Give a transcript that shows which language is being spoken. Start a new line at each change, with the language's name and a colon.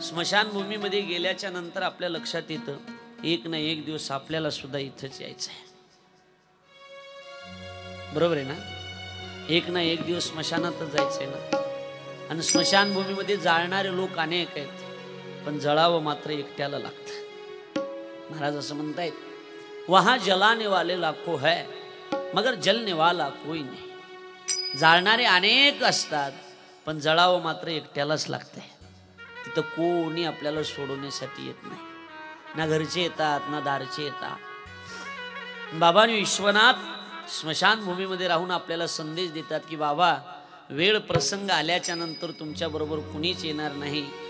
Marathi: स्मशानभूमीमध्ये गेल्याच्या नंतर आपल्या लक्षात येतं, एक ना एक दिवस आपल्याला सुद्धा इथंच यायचं आहे. बरोबर आहे ना? एक ना एक दिवस स्मशानातच जायचंय ना. आणि स्मशानभूमीमध्ये जाळणारे लोक अनेक आहेत, पण जळावं मात्र एकट्याला लागतं. महाराज असं म्हणतायत,
Hindi: वहां जलाने वाले लाखों है मगर जलने वाला कोई नहीं.
Marathi: जाळणारे अनेक असतात, पण जळावं मात्र एकट्यालाच लागतंय. तिथं कोणी आपल्याला सोडवण्यासाठी येत नाही. ना घरचे येतात ना दारचे येतात. बाबांनी विश्वनाथ स्मशानभूमीमध्ये राहून आपल्याला संदेश देतात की बाबा, वेळ प्रसंग आल्याच्या नंतर तुमच्या बरोबर कुणीच येणार नाही.